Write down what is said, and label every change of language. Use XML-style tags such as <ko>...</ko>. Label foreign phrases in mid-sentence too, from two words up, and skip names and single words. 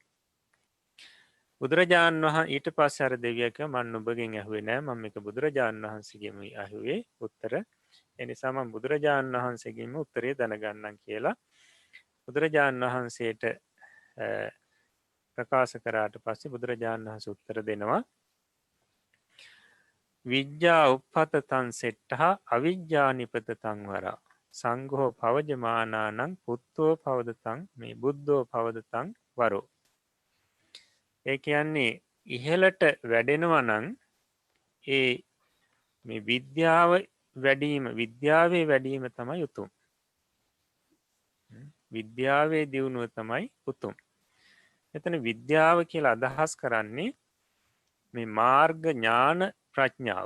<si>බුදුරජාණන් වහන්සේ ඊට පස්සේ අර දෙවියා කිව්වා මම නුඹගෙන් ඇහුවේ නෑ මම මේක බුදුරජාණන් වහන්සේගෙන් ඇහුවේ උත්තර. ඒ නිසා මම බුදුරජාණන් වහන්සේගෙන්ම උත්තරේ දැනගන්නම් කියලා බුදුරජාණන් වහන්සේට ප්‍රකාශ කරාට පස්සේ බුදුරජාණන් වහන්සේ උත්තර දෙනවා.</si> <pi>විද්‍යා උප්පතතං සෙට්ඨා අවිජ්ජා නිපතතං වරා සංඝෝ පවජමානානං පුත්තෝ පවදතං මේ බුද්ධෝ පවදතං වරෝ.</pi> <si>ඒ කියන්නේ ඉහළට වැඩෙනවා නම් ඒ මේ විද්‍යාව වැඩීම විද්‍යාවේ වැඩීම තමයි උතුම්. විද්‍යාවේ දියුණුව තමයි උතුම්. එතන විද්‍යාව කියලා අදහස් කරන්නේ මේ මාර්ග ඥාන ප්‍රඥාව.</si>